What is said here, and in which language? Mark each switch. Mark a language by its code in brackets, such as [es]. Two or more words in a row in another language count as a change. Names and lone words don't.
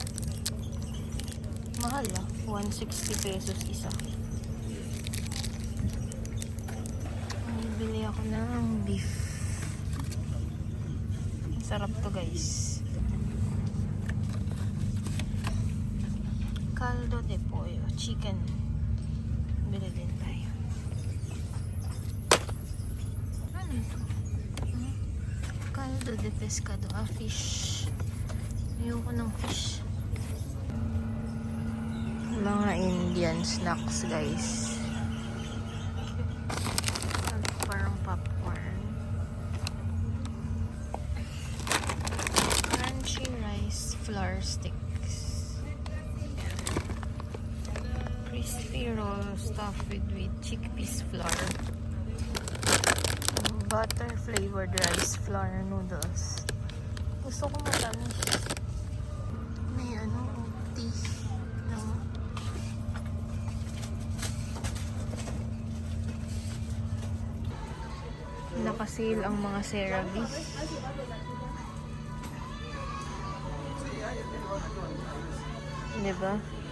[tl] Mahal ah. 160 pesos isa. Bibili ako ng beef. Sarap to, guys. [es] Caldo de pollo. [tl] Chicken. Bili din tayo. Ano ito? [es] Caldo de pescado. [tl] Fish. Ayoko ng fish. Mga [en] Indian snacks, guys. [tl] Parang popcorn. [en] Crunchy rice flour sticks. Crispy roll stuffed with chickpeas flour. Butter flavored rice flour noodles. [tl] Gusto ko matamis. May tea. Nakasil ang mga CeraVe. Diba?